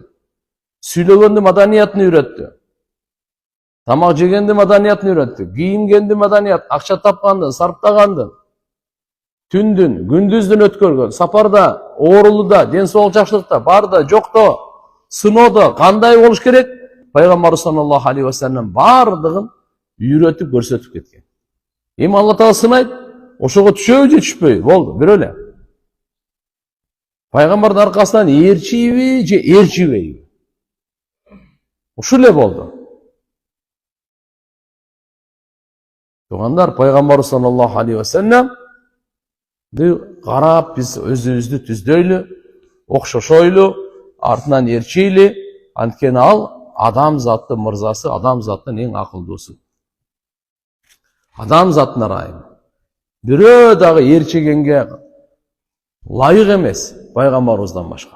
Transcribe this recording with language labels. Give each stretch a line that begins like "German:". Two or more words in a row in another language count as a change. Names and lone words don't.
Kyrgyz: Сүйлөгөндү маданиятын үйрөттү. Тамак жегенди маданиятын үйрөттү. Кийингенди маданият, акча тапканды, сарптаганды. Түндүн, күндүздүн өткөргөн, сапарда, оорулуда, ден соолук жакшылыкта, барда, жокто, сыноодо кандай болуш керек? Пайгамбарыбыз
Arabic: صلى الله عليه وسلم
Kyrgyz: бардыгын үйрөтүп көрсөтүп кеткен. Эми Алла Таала сынайт, ошого түшөбү же түшпөйбү? Болду, бир эле. Пайгамбардын аркасынан ээрчийби же ээрчибейби? Ушул эле болду. Тугандар, Пайгамбар
Arabic: صلى الله عليه وسلم
Kyrgyz: карап биз өзүбүздү түздөйлү, окшошойлу, артынан ээрчейли, анткени ал адам заттын мырзасы, адам заттын эң акылдуусу. Адам заттын ырайымы. Бирөө дагы ээрчегенге лайык эмес Пайгамбарыбыздан башка.